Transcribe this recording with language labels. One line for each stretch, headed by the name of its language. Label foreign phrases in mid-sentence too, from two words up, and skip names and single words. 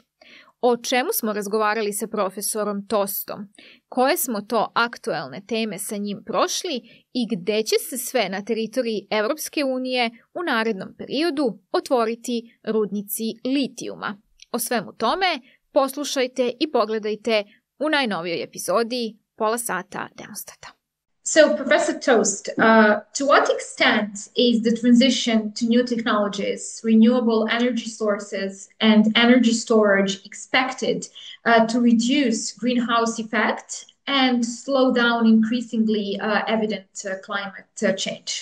Serbian: O čemu smo razgovarali sa profesorom Tostom, koje smo to aktuelne teme sa njim prošli i gde će se sve na teritoriji Evropske unije u narednom periodu otvoriti rudnici litijuma. O svemu tome poslušajte i pogledajte u najnovijoj epizodi Pola sata Demostata.
English: So, Professor Tost, to what extent is the transition to new technologies, renewable energy sources, and energy storage expected to reduce greenhouse effect and slow down increasingly evident climate change?